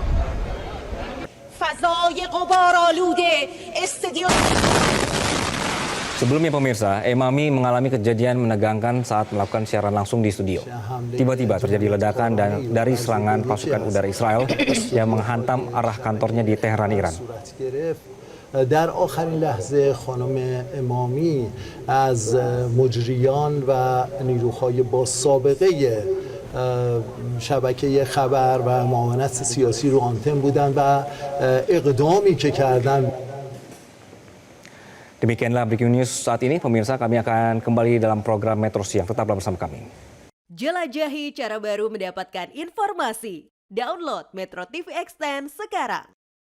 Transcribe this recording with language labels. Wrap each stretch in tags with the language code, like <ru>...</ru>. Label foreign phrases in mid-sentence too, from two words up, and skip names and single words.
<id>Sebelumnya pemirsa, Emami mengalami kejadian menegangkan saat melakukan siaran langsung di studio. Tiba-tiba terjadi ledakan dari serangan pasukan udara Israel yang menghantam arah kantornya di Teheran, Iran.</id> <fa>در آخرین لحظه خانم امامی از مجریان و نیروهای با سابقه شبکه خبر و معاونت سیاسی رو آنتن بودن و اقدامی که کردن.</fa> <id>Demikianlah</id> <en>Breaking News</en> <id>saat ini. Pemirsa, kami akan kembali dalam program Metro Siang. Tetaplah bersama kami. Jelajahi cara baru mendapatkan informasi. Download Metro TV Extend sekarang.</id>